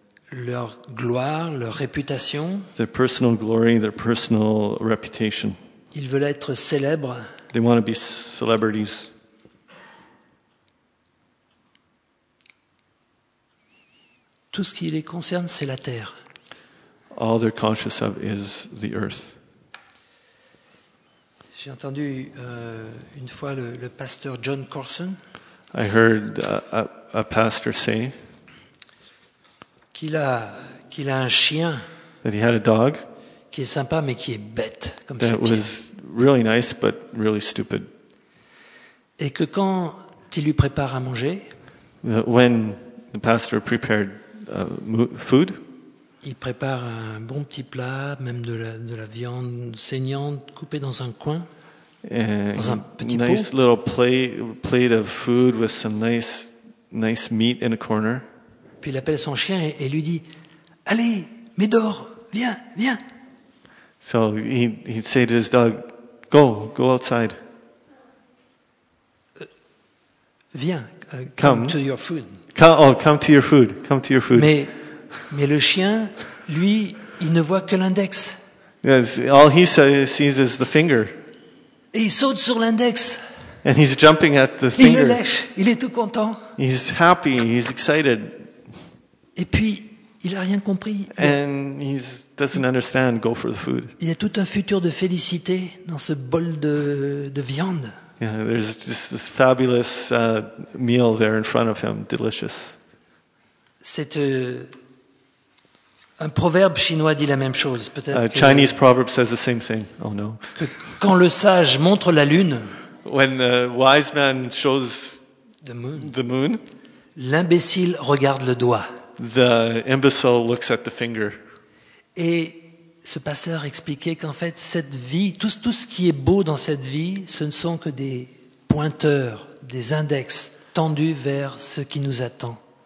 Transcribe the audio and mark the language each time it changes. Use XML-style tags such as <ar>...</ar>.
<fr>Leur gloire, leur réputation.</fr> <en>Their personal glory, their personal reputation.</en> <fr>Ils veulent être célèbres.</fr> <en>They want to be celebrities.</en> <fr>Tout ce qui les concerne, c'est la terre.</fr> <en>All they're conscious of is the earth.</en> <fr>J'ai entendu une fois le pasteur John Corson.</fr> <en>I heard a pastor say</en> <fr>qu'il a un chien.</fr> <en>That he had a dog.</en> <fr>Qui est sympa mais qui est bête comme ça.</fr> <en>That was really nice but really stupid.</en> <fr>Et que quand il lui prépare à manger.</fr> <en>When the pastor prepared food.</en> <fr>Il prépare un bon petit plat, même de la viande saignante coupée dans un coin, dans un petit pot.</fr> <en>Nice little plate of food with some nice meat in a corner.</en> <fr>Puis il appelle son chien et lui dit, allez, Médor, viens.</fr> <en>So he'd say to his dog, go outside.</en> <fr>Viens,</fr> <en>come to your food. Come to your food. Come to your food.</en> <fr>Mais le chien, lui, il ne voit que l'index.</fr> <en>Yes, all he sees is the finger.</en> <fr>Et il saute sur l'index.</fr> <en>And he's jumping at the finger.</en> <fr>Il le lèche. Il est tout content.</fr> <en>He's happy. He's excited.</en> <fr>Et puis, il a rien compris.</fr> <en>And he doesn't understand. Go for the food.</en> <fr>Il y a tout un futur de félicité dans ce bol de viande.</fr> <en>Yeah, there's just this fabulous meal there in front of him, delicious.</en> <fr>C'est un proverbe chinois dit la même chose, peut-être.</fr> <en>Chinese proverb says the same thing. Oh no.</en> <fr>Quand le sage montre la lune.</fr> <en>When the wise man shows the moon.</en> <fr>L'imbécile regarde le doigt.</fr> <en>The imbecile looks at the finger.</en> <fr>Et ce pasteur expliquait qu'en fait, cette vie, tout ce qui est beau dans cette vie, ce ne sont que des pointeurs, des index tendus vers ce qui nous attend.</fr>